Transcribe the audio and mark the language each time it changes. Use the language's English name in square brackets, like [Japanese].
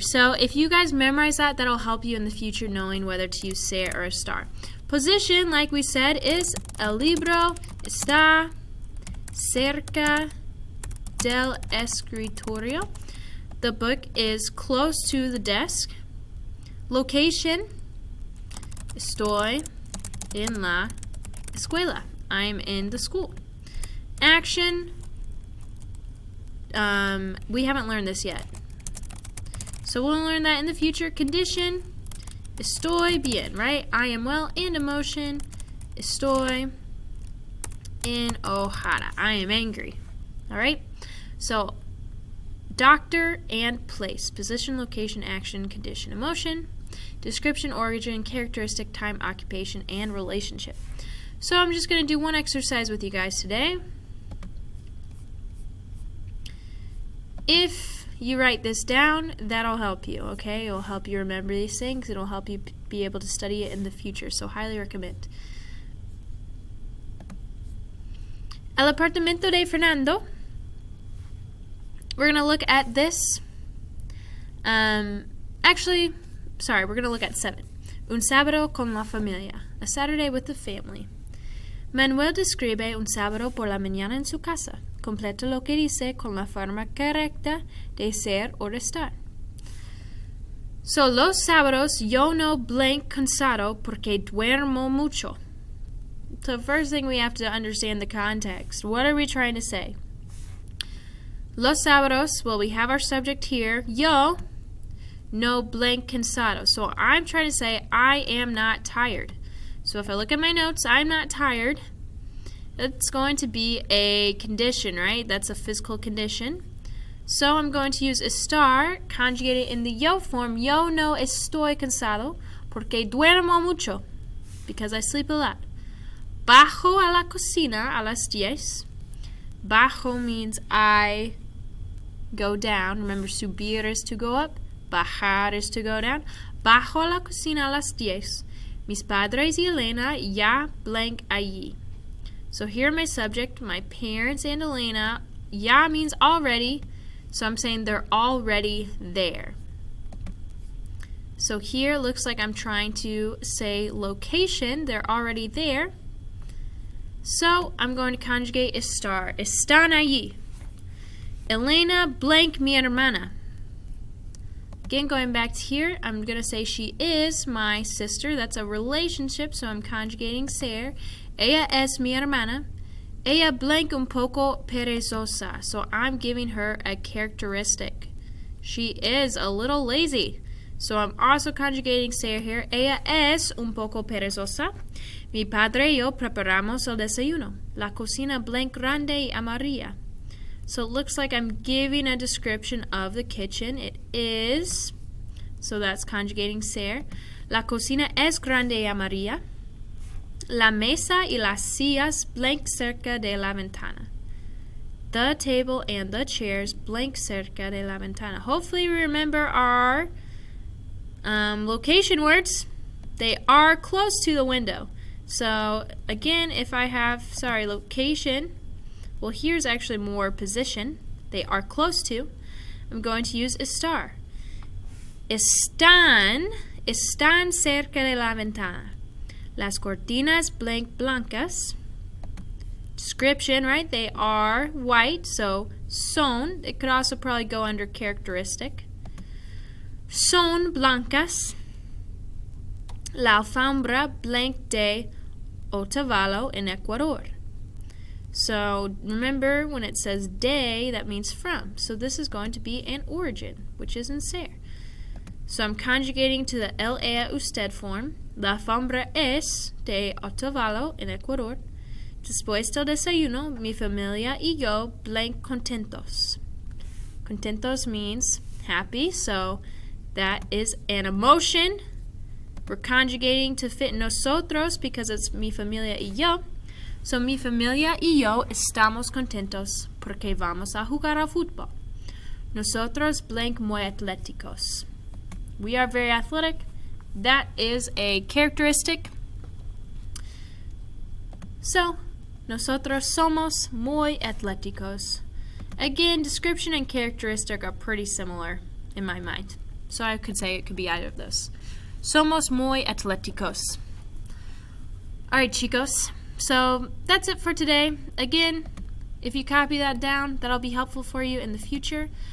[English] So if you guys memorize that, that'll help you in the future knowing whether to use ser or estar. Position, like we said, is [Spanish] el libro está cerca del escritorio. [English] The book is close to the desk. [Spanish] Location, estoy en la escuela. [English] I'm in the school. Action, we haven't learned this yet, so we'll learn that in the future. Condition, [Spanish] estoy bien, [English] right? I am well. And emotion, [Spanish] estoy enojada. [English] I am angry. All right? So, doctor and place. Position, location, action, condition, emotion. Description, origin, characteristic, time, occupation, and relationship. So I'm just going to do one exercise with you guys today. If you write this down, that'll help you, okay? It'll help you remember these things. It'll help you be able to study it in the future, so highly recommend. [Spanish] El apartamento de Fernando. [English] We're going to look at this. We're going to look at 7. [Spanish] Un sábado con la familia. [English] A Saturday with the family. [Spanish] Manuel describe un sábado por la mañana en su casa. Completa lo que dice con la forma correcta de ser o de estar. So, los sábados yo no blank cansado porque duermo mucho. [English] So, first thing we have to understand the context. What are we trying to say? [Spanish] Los sábados, [English] well, we have our subject here. [Spanish] Yo no blank cansado. [English] So, I'm trying to say I am not tired. So, if I look at my notes, I'm not tired. That's going to be a condition, right? That's a physical condition. So I'm going to use estar, conjugate it in the yo form. [Spanish] Yo no estoy cansado porque duermo mucho, [English] because I sleep a lot. [Spanish] Bajo a la cocina a las 10. Bajo [English] means I go down. Remember, subir is to go up. Bajar is to go down. [Spanish] Bajo a la cocina a las 10. Mis padres y Elena ya blank allí. [English] So here my subject, my parents and Elena. Ya means already, so I'm saying they're already there. So here looks like I'm trying to say location, they're already there. So I'm going to conjugate estar. [Spanish] Están allí. Elena blank mi hermana. [English] Again, going back to here, I'm going to say she is my sister. That's a relationship, so I'm conjugating ser. [Spanish] Ella es mi hermana. Ella blank un poco perezosa. [English] So I'm giving her a characteristic. She is a little lazy. So I'm also conjugating ser here. [Spanish] Ella es un poco perezosa. Mi padre y yo preparamos el desayuno. La cocina blank grande y amarilla. [English] So it looks like I'm giving a description of the kitchen. It is. So that's conjugating ser. [Spanish] La cocina es grande y amarilla. La mesa y las sillas blank cerca de la ventana. [English] The table and the chairs blank [Spanish] cerca de la ventana. [English] Hopefully we remember our location words. They are close to the window. So again, if I have, location, well, here's actually more position. They are close to. I'm going to use estar. [Spanish] Están cerca de la ventana. Las cortinas blank blancas. [English] Description, right? They are white, so son. It could also probably go under characteristic. [Spanish] Son blancas. [English] La alfombra blank de Otavalo in Ecuador. So remember, when it says de, that means from. So this is going to be an origin, which is in ser. So I'm conjugating to the el, ella, usted form. [Spanish] La alfombra es de Otavalo [English] in Ecuador. [Spanish] Después del desayuno, mi familia y yo blank contentos. [English] Contentos means happy, so that is an emotion. We're conjugating to fit nosotros because it's [Spanish] mi familia y yo. So mi familia y yo estamos contentos porque vamos a jugar al fútbol. Nosotros blank muy atléticos. [English] We are very athletic. That is a characteristic. [Spanish] So, nosotros somos muy atléticos. [English] Again, description and characteristic are pretty similar in my mind. So I could say it could be either of those. [Spanish] Somos muy atléticos. [English] Alright, chicos. So that's it for today. Again, if you copy that down, that'll be helpful for you in the future.